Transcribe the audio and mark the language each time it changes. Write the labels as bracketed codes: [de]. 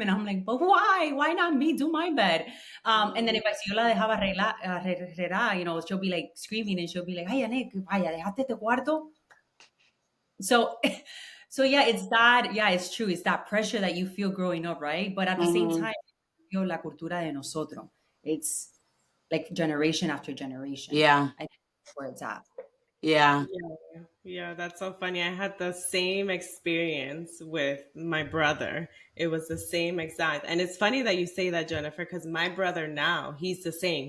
[en] And I'm like, but why? Why not me do my bed? And then if I see [es] yo la dejaba arreglar, [en] she'll be like screaming and she'll be like, [es] ay, Jeanette, vaya, dejaste este cuarto. [en] So, so yeah, it's that. Yeah, it's true. It's that pressure that you feel growing up, right? But at the same mhm. [es] time, la cultura de nosotros. [en] It's like generation after generation. Yeah, I think that's where it's at. yeah, Yeah, yeah, that's so funny. I had the same experience with my brother. It was the same exact. And it's funny that you say that, Jennifer, because my brother now, he's the same.